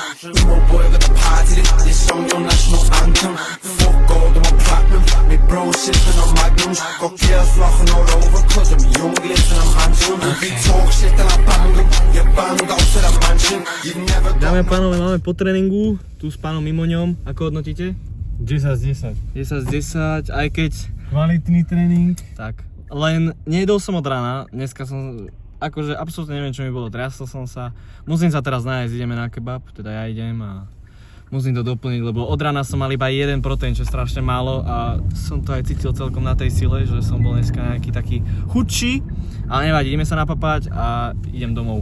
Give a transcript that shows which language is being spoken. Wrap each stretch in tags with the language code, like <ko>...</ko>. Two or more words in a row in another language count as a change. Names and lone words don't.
<en>More boy got the party, this song your national anthem. Fuck gold, I'm a platinum. Me bro sipping on magnums. Got girls flocking all over, cause I'm young, glitz and I'm handsome. If you talk shit, then I bang them. You bang out to the mansion. You've never got.</en> <sk>Dámy a pánové, máme po tréningu, tu s pánom Mimoňom. Ako hodnotíte? 10 z 10. 10 z 10, aj keď... Kvalitný tréning. Tak, len nejedol som od rána, dneska som... Akože absolútne neviem, čo mi bolo, triasol som sa. Musím sa teraz nájsť, ideme na kebab, teda ja idem a musím to doplniť, lebo od rána som mal iba jeden proteín, čo je strašne málo a som to aj cítil celkom na tej sile, že som bol dneska nejaký taký chudší, ale nevadí, ideme sa napapať a idem domov.</sk>